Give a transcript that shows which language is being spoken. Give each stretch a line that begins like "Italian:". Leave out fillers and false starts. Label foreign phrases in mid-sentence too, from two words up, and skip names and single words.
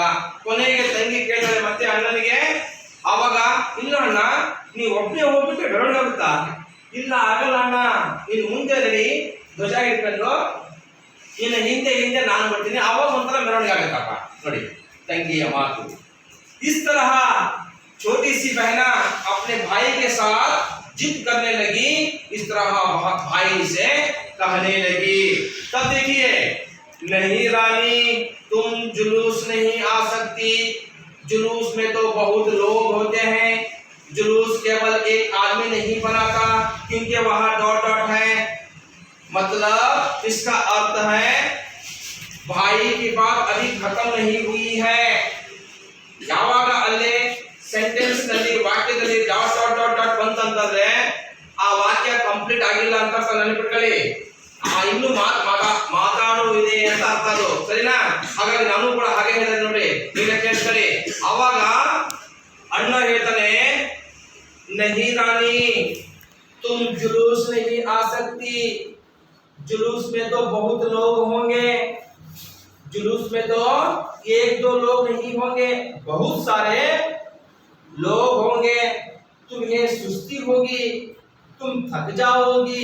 Kannada: ಕೊನೆಗೆ ತಂಗಿ ಕೇಳಿದ್ರೆ ಮತ್ತೆ ಅಣ್ಣನಿಗೆ, ಆವಾಗ ಇಲ್ಲ ಅಣ್ಣ ನೀವು ಒಬ್ಬನೇ ಹೋಗ್ಬಿಟ್ರೆ ಮೆರವಣಿಗೆ ಆಗುತ್ತಾ? ಇಲ್ಲ ಆಗಲ್ಲ ಅಣ್ಣ, ನೀನು ಮುಂದೆ ನಡಿ, ಧ್ವಜ ಇಟ್ಕೊಂಡು ಇನ್ನು ಹಿಂದೆ ಹಿಂದೆ ನಾನು ಬರ್ತೀನಿ, ಆವಾಗ ಒಂಥರ ಮೆರವಣಿಗೆ ಆಗುತ್ತಪ್ಪ। ನೋಡಿ ತಂಗಿಯ ಮಾತು।
Hindi: इस तरह छोटी सी बहना अपने भाई के साथ जिद करने लगी, इस तरह भाई से कहने लगी। तब देखिए, नहीं रानी तुम जुलूस नहीं आ सकती, जुलूस में तो बहुत लोग होते हैं, जुलूस केवल एक आदमी नहीं बनाता, क्योंकि वहां
English: dot dot
Hindi: है, मतलब इसका अर्थ है भाई की बात अभी खत्म नहीं हुई है।
Kannada: ಯಾವಾಗ ಅಲ್ಲಿ ಸೆಂಟೆನ್ಸ್ ನಲ್ಲಿ ವಾಕ್ಯದಲ್ಲಿ
English: dot dot dot dot
Kannada: ಬಂತಂತಂದ್ರೆ ಆ ವಾಕ್ಯ ಕಂಪ್ಲೀಟ್ ಆಗಿಲ್ಲ ಅಂತ ನೆನಪಿಟ್ಕೊಳ್ಳಿ. ಇನ್ನು ಮಾತಾಡುವಿದೆ ಅಂತ ಅರ್ಥ ಅದು, ಸರಿನಾ? ಹಾಗಾಗಿ ನಾನು ಕೂಡ ಹಾಗೆ ಹೇಳಿದೆ ನೋಡಿ, ಈಗ ಕೇಳಿಸ್ಕೊಳ್ಳಿ. ಅವಾಗ ಅಣ್ಣ ಹೇಳ್ತಾನೆ,
Hindi: नहीं रानी तुम जुलूस नहीं आ सकती, जुलूस में तो बहुत लोग होंगे, जुलूस में तो एक दो लोग नहीं होंगे, बहुत सारे लोग होंगे, तुम्हें सुस्ती होगी, तुम थक जाओगी।